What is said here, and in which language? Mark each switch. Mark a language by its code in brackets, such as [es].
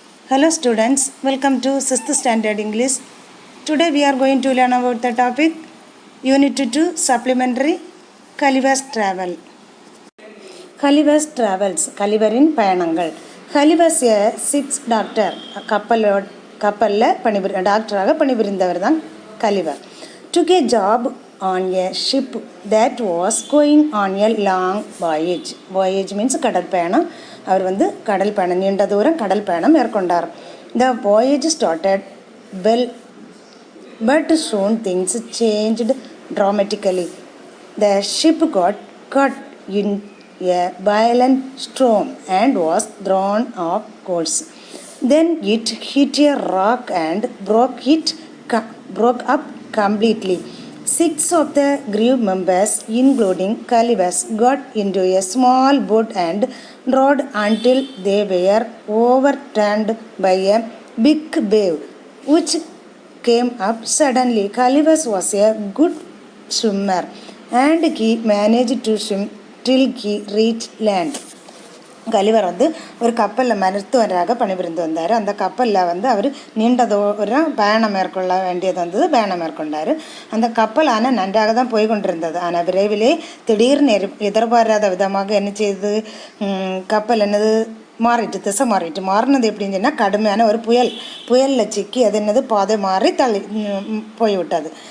[en] Hello students, welcome to 6th standard English. Today we are going to learn about the topic Unit 2 Supplementary Kaliva's Travel. Kaliva's Travels, [ta] கலிவரின் பயணங்கள். [en] Kaliva's a ship's doctor, [ta] கப்பலில் டாக்டராக பணிபுரிந்தவர் தான் Gulliver. [en] Took a job on a ship that was going on a long voyage. Voyage means [ta] கடல் பயணம். அவர் கடல் பயணம் நீண்ட தூரம் கடல் பயணம் மேற்கொண்டார். [en] The voyage started well, but soon things changed dramatically. The ship got caught in a violent storm and was thrown off course. Then it hit a rock and broke up completely. 6 of the crew members, including Kalivas, got into a small boat and rowed until they were overturned by a big wave, which came up suddenly. Kalivas was a good swimmer, and he managed to swim till he reached land. [ta] Gulliver ஒரு கப்பலில் மருத்துவராக பணிபுரிந்து வந்தார். அந்த கப்பலில் அவர் நீண்ட தூரம் பயணம் மேற்கொள்ள வேண்டியது பயணம் மேற்கொண்டார். அந்த கப்பல் ஆனால் நன்றாக தான் போய் கொண்டிருந்தது. ஆனால் விரைவிலே திடீர்னு எதிர்பாராத விதமாக என்ன செய்து கப்பல் திசை மாறினது எப்படின்னு சொன்னால் கடுமையான ஒரு புயலில் சிக்கி அது பாதை மாறி போய்விட்டது.